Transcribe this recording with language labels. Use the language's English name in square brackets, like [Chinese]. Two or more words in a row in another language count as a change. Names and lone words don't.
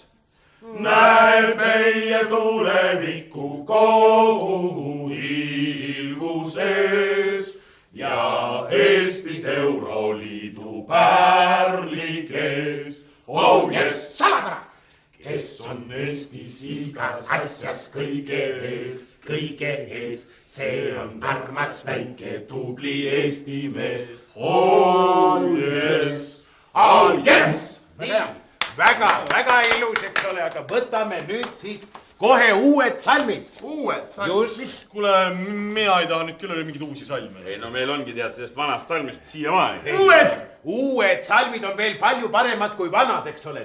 [Estonian] Näeb meie tuleviku kogu hiilguses ja Eestit Euroliidu pärlikes. [English] Oh yes! Salapära! [Estonian] Kes on Eestis igas asjas kõige ees, see on armas väike tubli Eesti mees. [English] Oh yes! Oh yes! [Estonian] Väga ilus, eks ole, aga võtame nüüd siit kohe uued salmid. Uued salmid? Mis? Kuule, mina ei taha nüüd küll mingeid uusi salme. Ei, no meil ongi tead sellest vanast salmist siiamaani. Uued salmid on veel palju paremad kui vanad, eks ole.